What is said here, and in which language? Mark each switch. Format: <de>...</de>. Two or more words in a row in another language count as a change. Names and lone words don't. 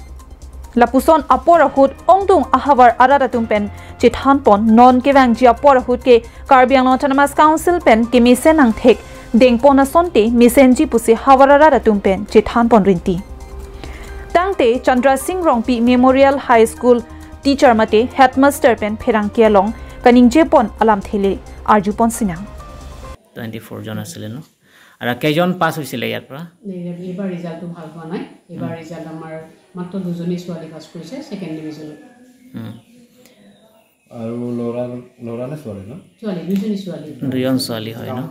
<mjw>Lapuson aporahut ongdung ahavar aradatum pen chithan pon non kevang ji aporahut ke Karbi Anglong Autonomous Council pen ke misenang thek dengpona sonte misenji pusi havar aradatum pen chithan pon rinti. Tangte Chandra Singh Rongpi Memorial High School teacher mate headmaster pen pherangkia long kaningje pon alam thele arju pon sinang</mjw> <as>24 জন আছিল ন আর কেজন পাস হইছিল ইয়াৰ পৰা এবাৰ ৰিজাল্টটো ভাল হোৱা নাই এবাৰ ৰিজাল্ট আমাৰ মাত্ৰ দুজনী ছোৱালী পাস কৰিছে</as> <en>second division</en> <as>আৰু লৰা নে ছোৱালী ন ছোৱালী দুজন ছোৱালী হয় ন</as>